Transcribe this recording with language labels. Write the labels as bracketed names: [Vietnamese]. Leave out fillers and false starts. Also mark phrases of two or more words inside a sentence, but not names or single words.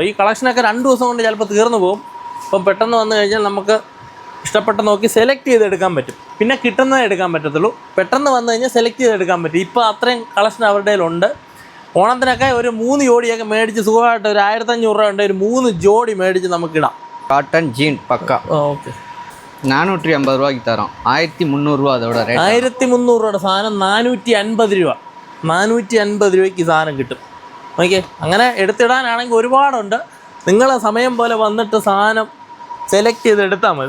[Malayalam] ഈ കളക്ഷനൊക്കെ 2 ദിവസം കൊണ്ട് ചിലപ്പോൾ തീർന്നു പോകും. അപ്പം പെട്ടെന്ന് വന്നു കഴിഞ്ഞാൽ നമുക്ക് ഇഷ്ടപ്പെട്ട നോക്കി സെലക്ട് ചെയ്തെടുക്കാൻ പറ്റും. പിന്നെ കിട്ടുന്നതേ എടുക്കാൻ പറ്റത്തുള്ളൂ. പെട്ടെന്ന് വന്നു കഴിഞ്ഞാൽ സെലക്ട് ചെയ്തെടുക്കാൻ പറ്റും. ഇപ്പോൾ അത്രയും കളക്ഷൻ അവരുടെ കയ്യിലുണ്ട്. ഓണത്തിനൊക്കെ ഒരു 3 ജോഡിയൊക്കെ മേടിച്ച് സുഖമായിട്ട് ഒരു 1500 രൂപ ഉണ്ട്. ഒരു 3 ജോഡി മേടിച്ച് നമുക്കിടാം. [English] cotton jean [Malayalam] பக்கா. ഓക്കെ. 450 രൂപയ്ക്ക് തരാം. 1300 രൂപ അതോടെ. 1300 രൂപയുടെ സാധനം 450 രൂപ. 450 രൂപയ്ക്ക് സാധനം കിട്ടും. ഓക്കെ. അങ്ങനെ എടുത്തിടാനാണെങ്കിൽ ഒരുപാടുണ്ട്. നിങ്ങളെ സമയം പോലെ വന്നിട്ട് സാധനം സെലക്ട് ചെയ്ത് എടുത്താൽ മതി.